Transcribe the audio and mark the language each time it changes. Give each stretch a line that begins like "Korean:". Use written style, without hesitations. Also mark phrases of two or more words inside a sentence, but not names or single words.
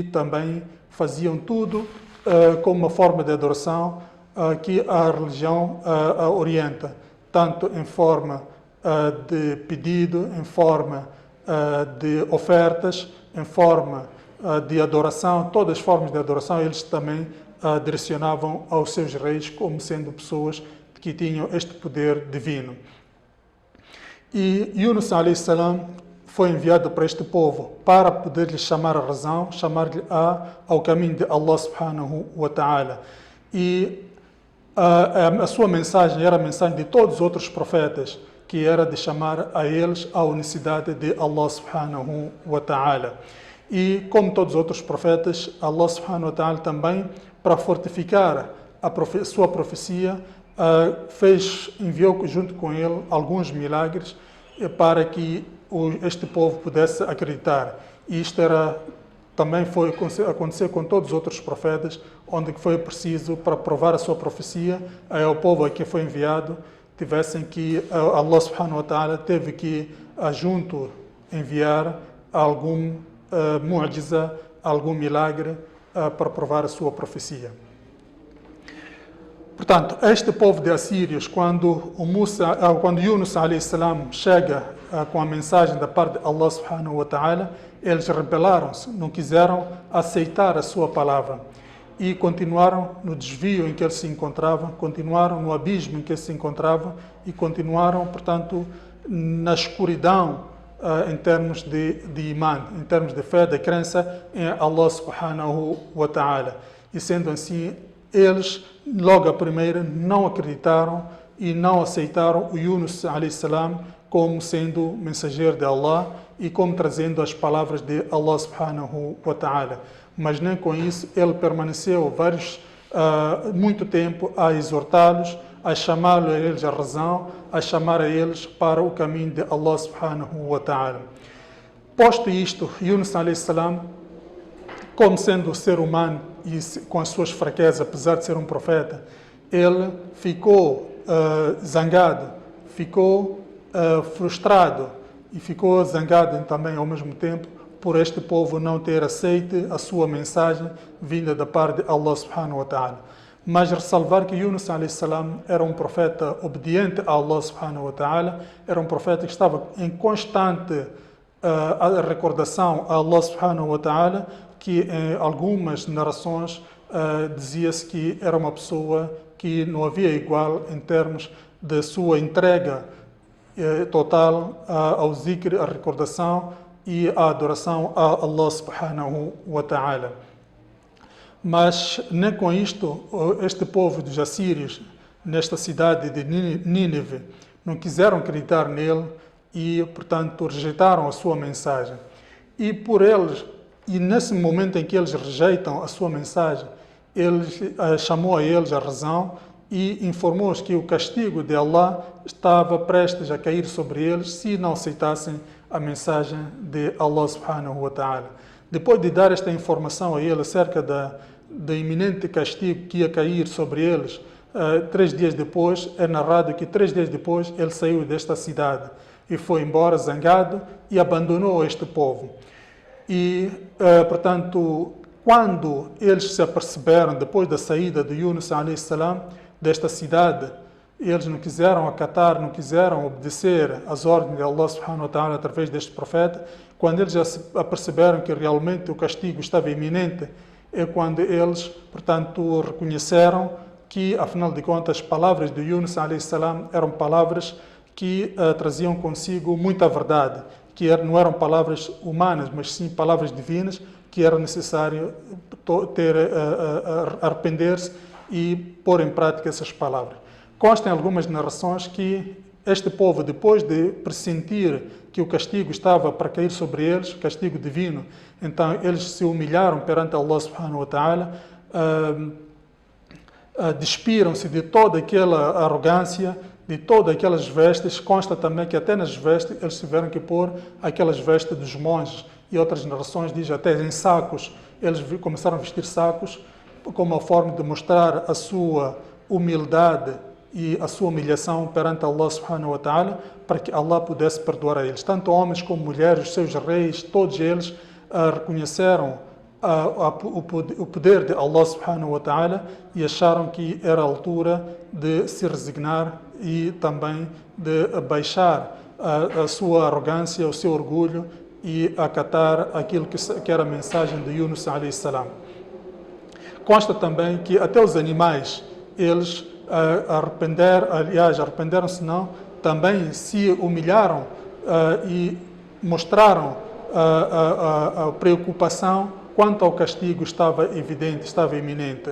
Portuguese: também faziam tudo como uma forma de adoração que a religião orienta, tanto em forma de pedido, em forma de ofertas, em forma de adoração, todas as formas de adoração eles também direcionavam aos seus reis como sendo pessoas que tinham este poder divino. E Yunus a.s. foi enviado para este povo para poder lhe chamar a razão, chamar-lhe ao caminho de
Arabic: الله سبحانه وتعالى.
Portuguese: E a sua mensagem era a mensagem de todos os outros profetas, que era de chamar a eles à unicidade de
Arabic: الله سبحانه وتعالى.
Portuguese: E como todos os outros profetas,
Arabic: الله سبحانه وتعالى
Portuguese: também, para fortificar a sua profecia, enviou junto com ele alguns milagres para que este povo pudesse acreditar. E isto também foi acontecer com todos os outros profetas, onde foi preciso, para provar a sua profecia, ao povo a quem foi enviado,
Arabic: الله سبحانه وتعالى
Portuguese: teve que junto enviar algum mu'jiza, algum milagre para provar a sua profecia. Portanto, este povo de assírios, quando Yunus a.s. chega com a mensagem da parte de
Arabic: الله سبحانه وتعالى,
Portuguese: eles rebelaram-se, não quiseram aceitar a sua palavra e continuaram no desvio em que eles se encontravam, continuaram no abismo em que eles se encontravam e continuaram, portanto, na escuridão em termos de iman, em termos de fé, de crença em
Arabic: الله سبحانه وتعالى.
Portuguese: E sendo assim, eles, logo a primeira, não acreditaram e não aceitaram o Yunus a.s. como sendo mensageiro de Allah e como trazendo as palavras de
Arabic: الله سبحانه وتعالى.
Portuguese: Mas nem com isso ele permaneceu muito tempo a exortá-los, a chamá-los a eles a razão, a chamar a eles para o caminho de
Arabic: الله سبحانه وتعالى.
Portuguese: Posto isto, Yunus a.s., como sendo ser humano e com as suas fraquezas, apesar de ser um profeta, ele ficou zangado, ficou frustrado e ficou zangado também ao mesmo tempo por este povo não ter aceito a sua mensagem vinda da parte de
Arabic: الله سبحانه وتعالى.
Portuguese: Mas ressalvar que Yunus a.s. era um profeta obediente a
Arabic: الله سبحانه وتعالى,
Portuguese: era um profeta que estava em constante recordação a
Arabic: الله سبحانه وتعالى,
Portuguese: que em algumas narrações dizia-se que era uma pessoa que não havia igual em termos de sua entrega total ao zikr, à recordação e à adoração a
Arabic: الله سبحانه وتعالى.
Portuguese: Mas nem com isto, este povo dos assírios, nesta cidade de Nínive, não quiseram acreditar nele e, portanto, rejeitaram a sua mensagem. E nesse momento em que eles rejeitam a sua mensagem, ele chamou a eles a razão e informou-os que o castigo de Allah estava prestes a cair sobre eles se não aceitassem a mensagem de
Arabic: الله سبحانه وتعالى.
Portuguese: Depois de dar esta informação a eles acerca do iminente castigo que ia cair sobre eles, 3 dias depois, é narrado que 3 dias depois ele saiu desta cidade e foi embora zangado e abandonou este povo. E, portanto, quando eles se aperceberam, depois da saída de Yunus a.s. desta cidade, eles não quiseram acatar, não quiseram obedecer às ordens de
Arabic: الله سبحانه وتعالى
Portuguese: através deste profeta. Quando eles já se aperceberam que realmente o castigo estava iminente, é quando eles, portanto, reconheceram que, afinal de contas, as palavras de Yunus a.s. eram palavras que traziam consigo muita verdade, que não eram palavras humanas, mas sim palavras divinas, que era necessário arrepender-se e pôr em prática essas palavras. Constam algumas narrações que este povo, depois de pressentir que o castigo estava para cair sobre eles, castigo divino, então eles se humilharam perante
Arabic: الله سبحانه وتعالى,
Portuguese: despiram-se de toda aquela arrogância, de todas aquelas vestes. Consta também que até nas vestes eles tiveram que pôr aquelas vestes dos monges, e outras narrações dizem até em sacos, eles começaram a vestir sacos como uma forma de mostrar a sua humildade e a sua humilhação perante
Arabic: الله سبحانه وتعالى,
Portuguese: para que Allah pudesse perdoar a eles. Tanto homens como mulheres, os seus reis, todos eles reconheceram o poder de
Arabic: الله سبحانه وتعالى
Portuguese: e acharam que era a altura de se resignar e também de baixar a sua arrogância, o seu orgulho e acatar aquilo que era a mensagem de Yunus a.s. consta também que até os animais, eles arrependeram-se não, também se humilharam e mostraram a preocupação quanto ao castigo estava evidente, estava iminente.